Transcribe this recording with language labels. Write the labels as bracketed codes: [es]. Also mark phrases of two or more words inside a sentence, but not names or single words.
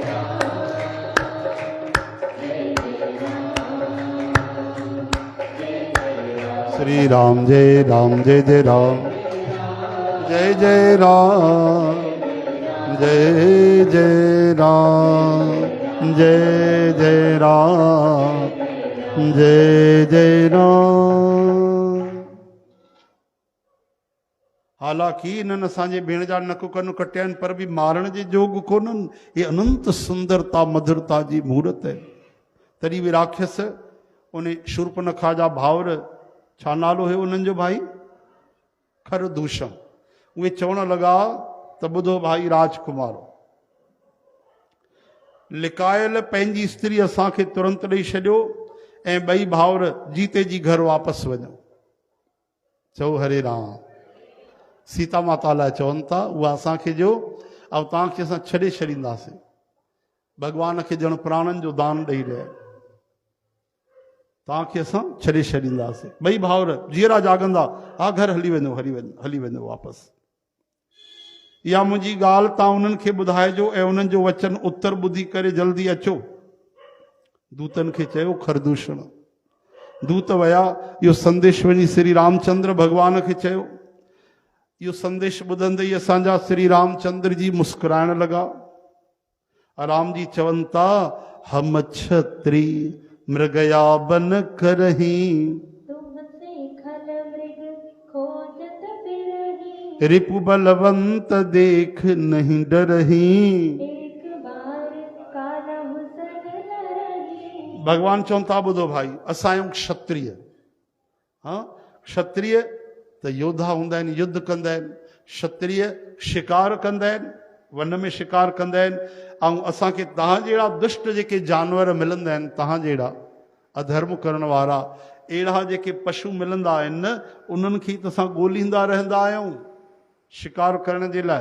[sd] श्री राम जय जय राम, जय जय राम, जय जय राम, जय जय राम, जय जय राम। हालांकि इन्हनि असांजे भेण जा नक कन कटिया आहिनि पर बि मारण जे जोग कोन्हनि। हे अनंत सुंदरता मधुरता जी मूर्त आहे। तॾहिं बि राक्षस उन शूर्पनखा जा भाउर, छा नालो हुयो उन्हनि जो भाई? खरदूषण। उहे चवण लॻा त ॿुधो भाई राजकुमारो, लिकायल पंहिंजी स्त्री असांखे तुरंत ॾेई छॾियो ऐं ॿई भाउर जीते जी घर वापसि वञो। चओ हरे राम। सीता माता लाइ चवनि था, उहा असांखे ॾियो ऐं तव्हांखे असां छॾे छॾींदासीं। भॻवान खे ॼण प्राणनि जो दान ॾेई रहिया, तव्हांखे असां छॾे छॾींदासीं। ॿई भाउर जीअरा जाॻंदा, हा घर हली वञो वापसि। इहा मुंहिंजी ॻाल्हि तव्हां उन्हनि खे ॿुधाइजो ऐं उन्हनि जो वचन उत्तर ॿुधी करे जल्दी अचो। दूतनि खे चयो खरदूषण। दूत विया, इहो संदेश वञी श्री रामचंद्र भॻवान खे चयो। इहो संदेश ॿुधंदे ई असांजा श्री रामचंद्र जी मुस्कुराइण लॻा। राम जी चवनि था, [awa] हम छत्री मृगया बन करही, रिपु बलवंत देख नहीं डरही। [sd] भगवान चवनि था, ॿुधो भाई, असां आहियूं क्षत्रिय। हाँ, क्षत्रिय त योद्धा हूंदा आहिनि, युद्ध कंदा आहिनि। क्षत्रिय शिकार कंदा आहिनि, वन में शिकार कंदा आहिनि। ऐं असांखे तव्हां जहिड़ा दुष्ट जेके जानवर मिलंदा आहिनि, तव्हां जहिड़ा अधर्म करण वारा अहिड़ा जेके पशु मिलंदा आहिनि न, उन्हनि खे त असां ॻोल्हींदा रहंदा आहियूं शिकार करण जे लाइ।